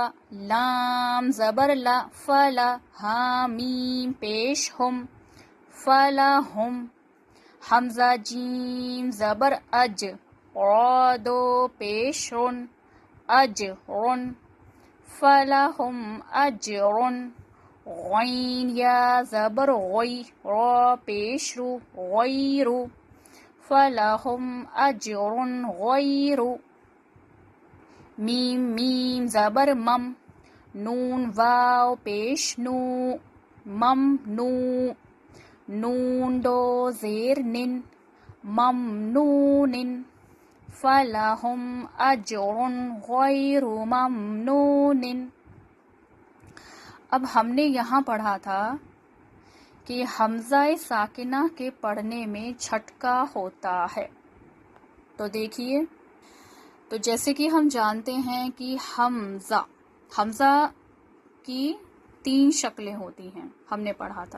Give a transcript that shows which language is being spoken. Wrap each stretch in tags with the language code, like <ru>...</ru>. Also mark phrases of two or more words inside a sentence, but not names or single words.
<ur>لام زبر لا فلا، ہا میم پیش ہم فلاہم، حمزہ جیم زبر اج، را دو پیش رن اجرن،</ur> <ar>فلاہم اجرن،</ar> <ur>غین یا زبر غی، را پیش رو غیر،</ur> <ar>فلاہم اجرن غیر،</ar> <ur>میم میم زبر مم، نون واو پیش نو مم نو، نون دو زیر نن ممنون،</ur> <ar>فلہم اجر غیر ممنون۔</ar> <ur>اب ہم نے یہاں پڑھا تھا کہ حمزہ ساکنہ کے پڑھنے میں جھٹکا ہوتا ہے۔ تو دیکھیے، تو جیسے کہ ہم جانتے ہیں کہ حمزہ کی 3 شکلیں ہوتی ہیں، ہم نے پڑھا تھا۔</ur>